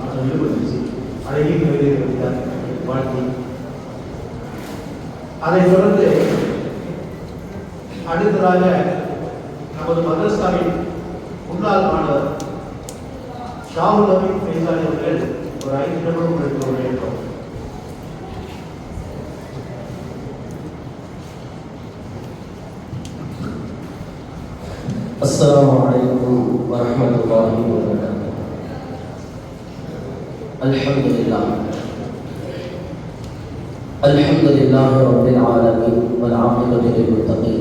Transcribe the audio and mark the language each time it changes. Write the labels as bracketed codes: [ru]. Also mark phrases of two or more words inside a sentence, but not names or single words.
[ta] அது விடுபட்டுச்சு. அழகிய கவிதைகள் வாழ்க்கை. அதைத் தொடர்ந்து அடுத்ததாக நமது மதரசாவின் முன்னாள் மாணவர் ஷாவுல் அமீன் ஃபைசாலி அவர்கள் ஒரு 5 நிமிடம் எடுத்து உரையாற்றும். [ar] السلام عليكم ورحمة الله وبركاته. الحمد لله رب العالمين والعاقبة للمتقين.